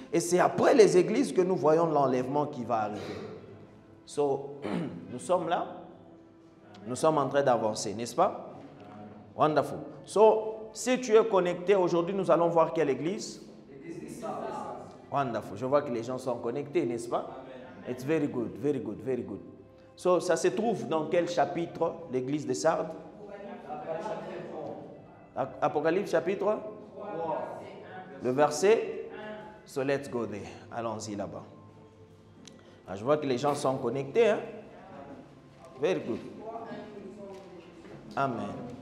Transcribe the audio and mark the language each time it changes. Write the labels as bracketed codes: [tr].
[fr] Et c'est après les églises que nous voyons l'enlèvement qui va arriver. So, nous sommes là. Nous sommes en train d'avancer, n'est-ce pas? [en] Wonderful. [fr] So, si tu es connecté, aujourd'hui nous allons voir quelle église? [en] Wonderful. [fr] Je vois que les gens sont connectés, n'est-ce pas? [en] It's very good, very good, very good. [fr] So, ça se trouve dans quel chapitre, l'église de Sardes? Apocalypse chapitre 3. Le verset? [en] So, let's go there. [fr] Allons-y là-bas. Ah, je vois que les gens sont connectés. Hein? [en] Very good. [fr] Amen.